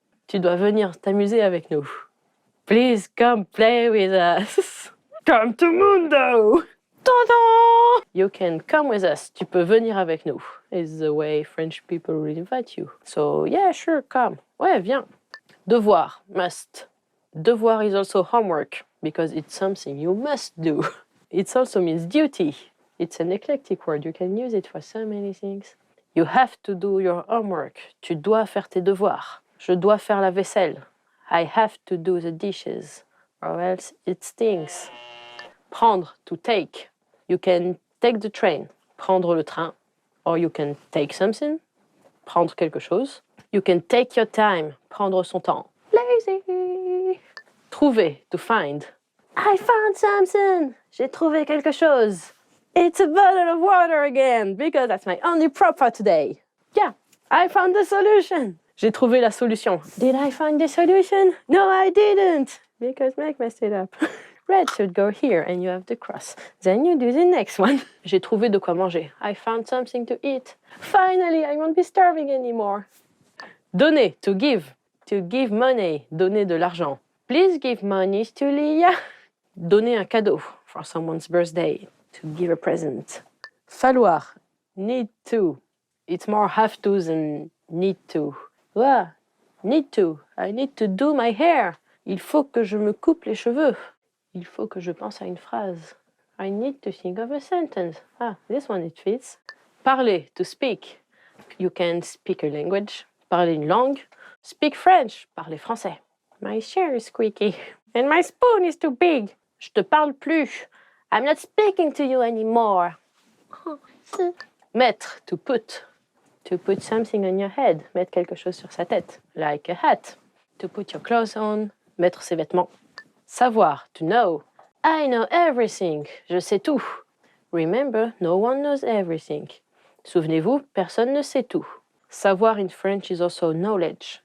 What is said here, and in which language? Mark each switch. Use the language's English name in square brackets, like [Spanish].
[French] Tu dois venir t'amuser avec nous. [English] Please come play with us. Come to Mundo. Ta-da! You can come with us. [French] Tu peux venir avec nous. [English] Is the way French people will invite you. So yeah, sure, come. [French] Ouais, viens. [English] Devoir, must. Devoir is also homework because it's something you must do. It also means duty. It's an eclectic word. You can use it for so many things. You have to do your homework. [French] Tu dois faire tes devoirs. Je dois faire la vaisselle. [English] I have to do the dishes, or else it stinks. Prendre, to take. You can take the train, [French] prendre le train. [English] Or you can take something, [French] prendre quelque chose. [English] You can take your time, [French] prendre son temps. [English] Lazy. Trouver, to find. I found something. [French] J'ai trouvé quelque chose. [English] It's a bottle of water again, because that's my only prop for today. Yeah, I found the solution. [French] J'ai trouvé la solution. [English] Did I find the solution? No, I didn't, because Meg messed it up. Red should go here and you have the cross. Then you do the next one. [French] J'ai trouvé de quoi manger. [English] I found something to eat. Finally, I won't be starving anymore. Donner, to give. To give money, [French] donner de l'argent. [English] Please give money to Leah. [French] Donner un cadeau [English] for someone's birthday. To give a present. Falloir, need to. It's more have to than need to. Ah, need to. I need to do my hair. [French] Il faut que je me coupe les cheveux. Il faut que je pense à une phrase. [English] I need to think of a sentence. Ah, this one it fits. Parler, to speak. You can speak a language. [French] Parler une langue. [English] Speak French. [French] Parler français. [English] My chair is squeaky. And my spoon is too big. [French] Je te parle plus. [English] I'm not speaking to you anymore. Mettre, to put. To put something on your head. [French] Mettre quelque chose sur sa tête. [English] Like a hat. To put your clothes on. [French] Mettre ses vêtements. [English] Savoir, to know. I know everything. [French] Je sais tout. [English] Remember, no one knows everything. [French] Souvenez-vous, personne ne sait tout. [English] Savoir in French is also knowledge.